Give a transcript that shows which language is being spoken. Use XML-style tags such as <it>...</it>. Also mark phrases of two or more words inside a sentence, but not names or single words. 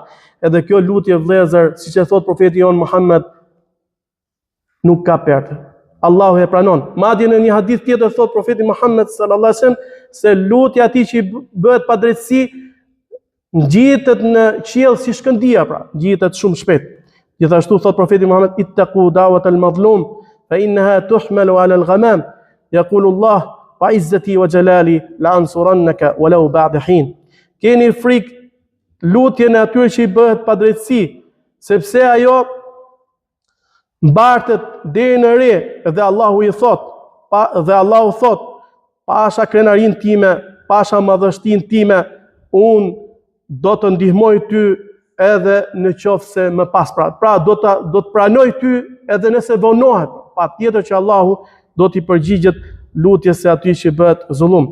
<sq>Edhe kjo lutje vëllezër, siç e thot profeti jon Muhammed, nuk ka perde. Allahu e pranon. Madje në një hadith tjetër thot profeti Muhammed</sq> <ar>صلى الله عليه وسلم</ar> <sq>se lutja e atij që bëhet pa drejtësi ngjitet në qiell si shkëndija, pra, ngjitet shumë shpejt. Gjithashtu thot profeti Muhammed</sq> <ar>اتقوا دعوة المظلوم فإنها تحمل على الغمام. يقول الله وعزتي وجلالي لأنصرنك ولو بعد حين.</ar> <sq>Keni frikë lutjen e atyre që i bëhet pa drejtësi, sepse ajo mbartet deri në re, dhe Allahu i thot, dhe Allahu thot, pasha krenarin time, pasha madhështin time, unë do të ndihmoj ty edhe në qoftë se më pas pra do të pranoj ty edhe nëse vonohet, pa tjetër që Allahu do t'i përgjigjet lutjes se aty që bëhet zullum.</sq>